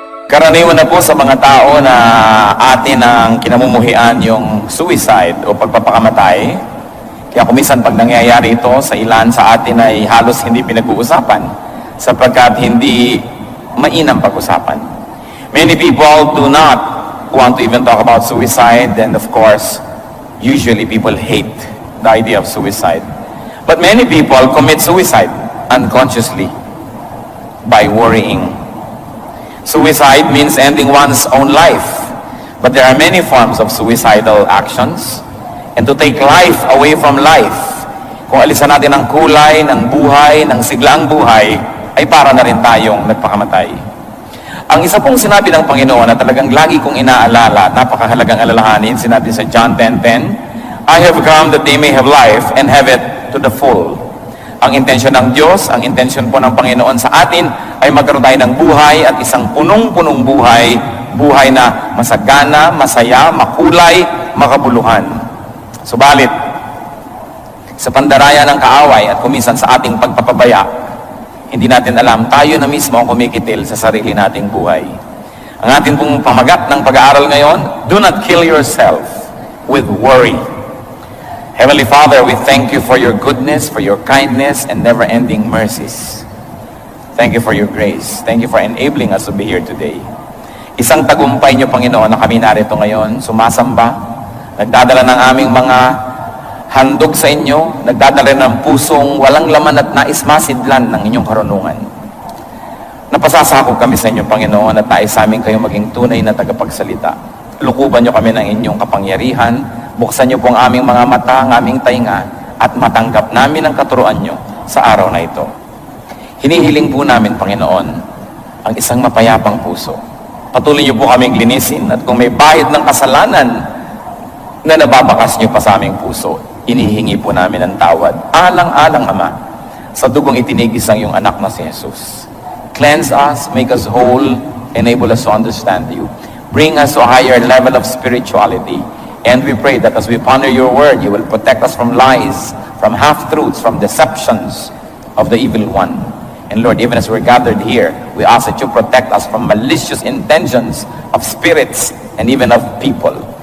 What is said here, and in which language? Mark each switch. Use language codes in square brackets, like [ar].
[tl] Karaniwan na po sa mga tao na atin ang kinamumuhian yung suicide o pagpapakamatay. Kaya kumisan pag nangyayari ito sa ilan sa atin ay halos hindi pinag-uusapan sapagkat hindi mainam pag-usapan. [en] Many people do not want to even talk about suicide, and of course, usually people hate the idea of suicide. But many people commit suicide unconsciously by worrying. Suicide means ending one's own life. But there are many forms of suicidal actions. And to take life away from life, [tl] kung alisan natin ang kulay ng buhay, ng siglaang buhay, ay para na rin tayong nagpakamatay. Ang isa pong sinabi ng Panginoon na talagang lagi kong inaalala at napakahalagang alalahanin, sinabi sa John 10:10, [en] I have come that they may have life and have it to the full. [tl] Ang intensyon ng Diyos, ang intensyon po ng Panginoon sa atin ay magkaroon tayo ng buhay at isang punong-punong buhay, buhay na masagana, masaya, makulay, makabuluhan. Subalit, sa pandaraya ng kaaway at kuminsan sa ating pagpapabaya, hindi natin alam, tayo na mismo ang kumikitil sa sarili nating buhay. Ang ating pong pamagat ng pag-aaral ngayon, [en] do not kill yourself with worry. Heavenly Father, we thank you for your goodness, for your kindness, and never-ending mercies. Thank you for your grace. Thank you for enabling us to be here today. [tl] Isang tagumpay niyo, Panginoon, na kami narito ngayon, sumasamba, nagdadala ng aming mga handog sa inyo, nagdadala ng pusong walang laman at nais masidlan ng inyong karunungan. Napasasakop kami sa inyo, Panginoon, at nais sa amin kayo maging tunay na tagapagsalita. Lukuban niyo kami ng inyong kapangyarihan, buksan niyo po ang aming mga mata, ang aming tainga, at matanggap namin ang katuruan niyo sa araw na ito. Hinihiling po namin, Panginoon, ang isang mapayapang puso. Patuloy niyo po kaming linisin, at kung may bahid ng kasalanan na nababakas niyo pa sa aming puso, inihingi po namin ang tawad. Alang-alang, Ama, sa dugong itinigis ang iyong anak na si Jesus. [en] Cleanse us, make us whole, enable us to understand you. Bring us to a higher level of spirituality. And we pray that as we ponder your word, you will protect us from lies, from half-truths, from deceptions of the evil one. And Lord, even as we're gathered here, we ask that you protect us from malicious intentions of spirits and even of people.